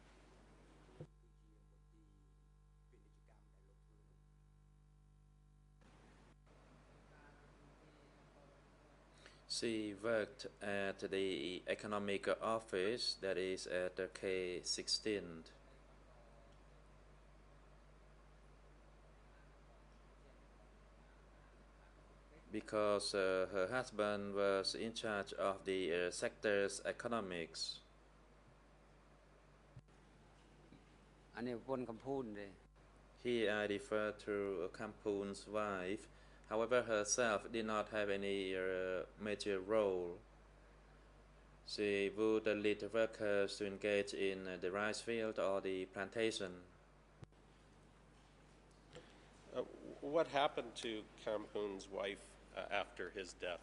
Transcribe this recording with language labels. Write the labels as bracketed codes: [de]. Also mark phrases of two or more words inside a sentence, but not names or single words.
[en] She worked at the economic office, that is at the K16. Because her husband was in charge of the sector's economics. [km] អានេះប្រពន្ធកំពូនទេ [en] Here I refer to Kampoon's wife. However, herself did not have any major role. She would lead the workers to engage in the rice field or the plantation. What happened to Kampoon's wife after his death?